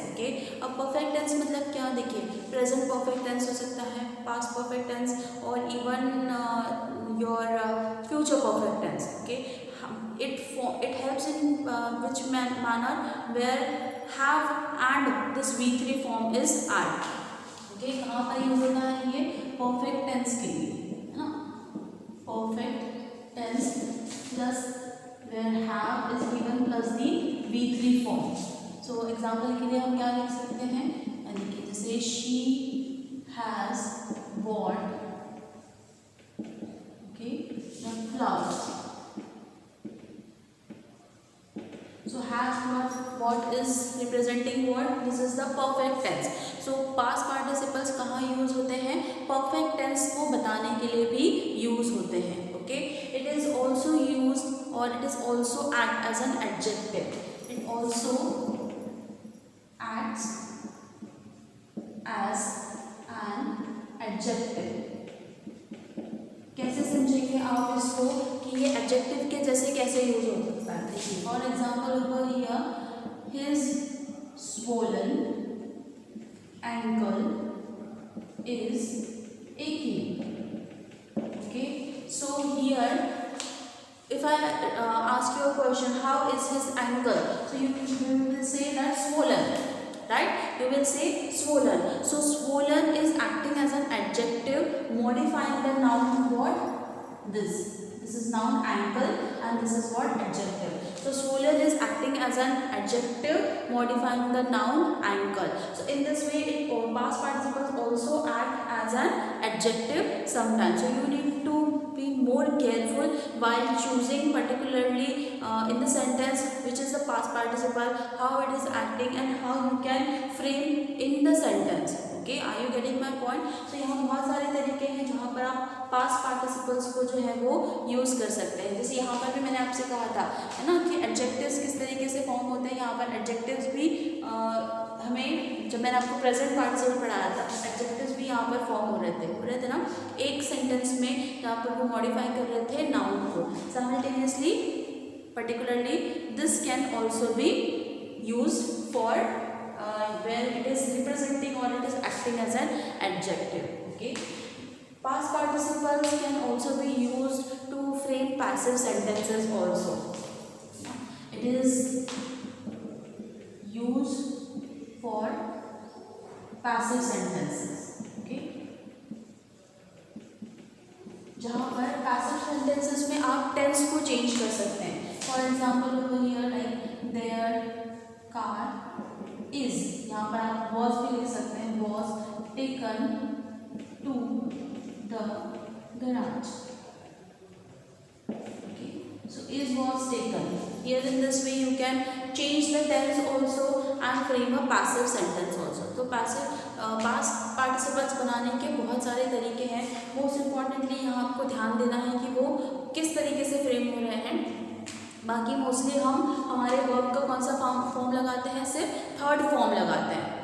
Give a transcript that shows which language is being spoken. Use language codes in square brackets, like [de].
[en] Okay, अब perfect tense [hi] मतलब क्या? देखिए, [en] present perfect tense [hi] हो सकता है, [en] past perfect tense और even your future perfect tense. Okay, it helps in which manner where have and this V3 form is add. [hi] Okay, कहाँ पर यूज होता है ये? perfect tense के लिए, है ना? [en] perfect tense plus where have is given plus the V3 form. [hi] So example के लिए हम क्या लिख सकते हैं? देखिए, जैसे [en] she has bought the flowers. So has what is representing what? This is the perfect tense. [hi] So past participles कहाँ यूज होते हैं? perfect tense को बताने के लिए भी यूज होते हैं. [en] Okay, it is also used or it is also act as an adjective. It also acts as an adjective. [hi] कैसे समझेंगे आप इसको कि ये एडजेक्टिव के जैसे कैसे यूज हो सकता है? देखिए, [en] For example over here, his swollen ankle is aching. Okay, so here if I ask you a question, how is his ankle? So you will say that swollen, right? You will say swollen. So swollen is acting as an adjective modifying the noun what? This is noun ankle and this is what? Adjective. So swollen is acting as an adjective modifying the noun ankle. So in this way past participles also act as an adjective sometimes. So you need to be more careful while choosing particularly in the sentence which is the past participle, how it is acting and how you can frame in the sentence. Okay, are you getting my point? [hi] So यहाँ बहुत सारे तरीके हैं जहाँ पर आप past participles को जो है वो यूज़ कर सकते हैं. जैसे यहाँ पर भी मैंने आपसे कहा था, है ना, कि adjectives किस तरीके से फॉर्म होते हैं. यहाँ पर adjectives भी हमें, जब मैंने आपको प्रेजेंट पार्टिसिपल पढ़ाया था, एडजेक्टिव्स भी यहाँ पर फॉर्म हो रहे थे ना, एक सेंटेंस में यहाँ पर वो मॉडिफाई कर रहे थे नाउन को simultaneously. [en] Particularly this can also be used for where it is representing or it is acting as an adjective. Okay. Past participles can also be used to frame passive sentences also. It is used for passive sentences. Okay. [hi] जहाँ पर passive sentences में आप tense को change कर सकते हैं. [en] for example over here like their car is, [hi] यहाँ पर आप [en] was [hi] भी लिख सकते हैं, [en] Was taken to the garage. So is was taken. Here in this way you can change the tense also and frame a passive sentence also. [hi] तो passive past participles बनाने के बहुत सारे तरीके हैं. [en] Most importantly [hi] यहाँ आपको ध्यान देना है कि वो किस तरीके से फ्रेम हो रहे हैं. बाकी मोस्टली हम हमारे वर्ब का कौन सा फॉर्म लगाते हैं, सिर्फ थर्ड फॉर्म लगाते हैं.